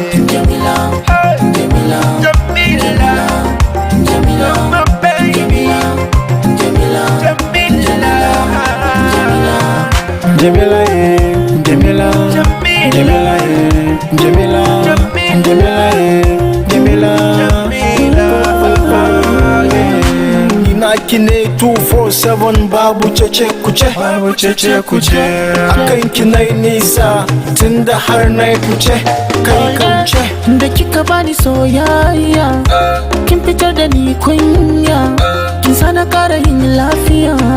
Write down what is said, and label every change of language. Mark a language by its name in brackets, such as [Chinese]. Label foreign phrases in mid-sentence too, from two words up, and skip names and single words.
[Hausa] Jamila, Jamila, Jamila, Jamila, Jamila, Jamila, Jamila, Jamila, Jamila, eh, Jamila, eh, Jamila, Jamila, eh, Jamila, Jamila, eh. Ina ki ne [English] two four seven, [Hausa] babu cece kuce, babu cece kuce. Akan ki nai nisa, tunda har nai kuce, kai kauce. Da kika bani soyayya, kin fitar da ni kunya, kin sa na ƙara yin lafiya.